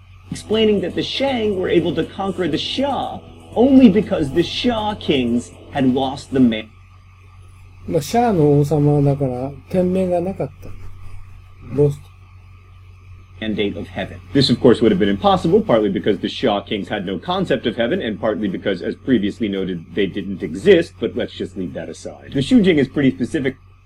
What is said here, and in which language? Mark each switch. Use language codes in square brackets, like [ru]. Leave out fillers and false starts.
[en] Explaining that the Shang were able to conquer the Xia only because the Xia kings had lost the mandate. [ja] まあ、シャアの王様だから、天命がなかった。ロスト。 [en] Mandate of heaven. This, of course, would have been impossible, partly because the Xia kings had no concept of heaven, and partly because, as previously noted, they didn't exist, but let's just leave that aside. The Shujing is pretty specific.